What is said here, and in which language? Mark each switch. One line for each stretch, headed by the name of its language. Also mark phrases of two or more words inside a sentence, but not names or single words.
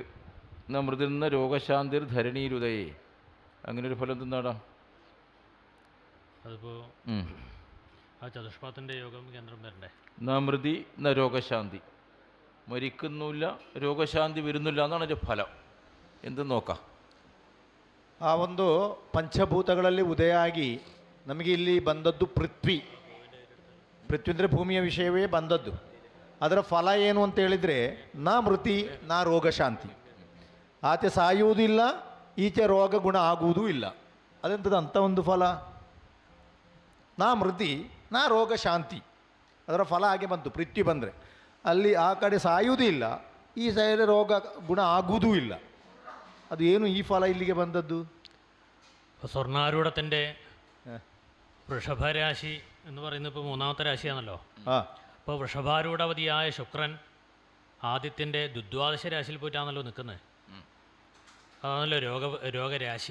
Sanskrit: ന മൃതിർന്ന രോഗശാന്തിർ ധരണീരുദയേ.
Malayalam: അങ്ങനെ ഒരു ഫലം എന്താണ്? അതിപ്പോൾ ആ ചതുഷ്പാദത്തിൻ്റെ യോഗം കേന്ദ്രം വരണ്ടേ?
Sanskrit: ന മൃതി ന രോഗശാന്തി.
Malayalam: മരിക്കുന്നില്ല, രോഗശാന്തി വരുന്നില്ല എന്നാണ് അതിൻ്റെ ഫലം. ಎಂದು ನೋക്കാം.
Kannada: ಆ ಒಂದು ಪಂಚಭೂತಗಳಲ್ಲಿ ಉದಯ ಆಗಿ ನಮಗೆ ಇಲ್ಲಿ ಬಂದದ್ದು ಪೃಥ್ವಿ. ಪೃಥ್ವಿ ಅಂದರೆ ಭೂಮಿಯ ವಿಷಯವೇ ಬಂದದ್ದು. ಅದರ ಫಲ ಏನು ಅಂತ ಹೇಳಿದರೆ
Sanskrit: ನಾ ಮೃತಿ ನಾ ರೋಗ ಶಾಂತಿ.
Kannada: ಆಚೆ ಸಾಯುವುದೂ ಇಲ್ಲ, ಈಚೆ ರೋಗ ಗುಣ ಆಗುವುದೂ ಇಲ್ಲ. ಅದೆಂಥದ್ದು ಅಂಥ ಒಂದು ಫಲ?
Sanskrit: ನಾ ಮೃತಿ ನಾ ರೋಗ ಶಾಂತಿ.
Kannada: ಅದರ ಫಲ ಹಾಗೆ ಬಂತು. ಪೃಥ್ವಿ ಬಂದರೆ ಅಲ್ಲಿ ಆ ಕಡೆ ಸಾಯುವುದೂ ಇಲ್ಲ, ಈ ಸೈಡ್ ರೋಗ ಗುಣ ಆಗುವುದೂ ಇಲ್ಲ. ಅದು ಏನು ಈ ಫಲ ಇಲ್ಲಿಗೆ ಬಂದದ್ದು?
Malayalam: സ്വർണ്ണാരൂഢത്തിൻ്റെ വൃഷഭരാശി എന്ന് പറയുന്നത് ഇപ്പോൾ 3ാമത്തെ രാശിയാണല്ലോ. അപ്പോൾ വൃഷഭാരൂഢവതിയായ ശുക്രൻ ആദിത്യൻ്റെ ദ്വാദശ രാശിയിൽ പോയിട്ടാണല്ലോ നിൽക്കുന്നത്. അതാണല്ലോ രോഗരാശി.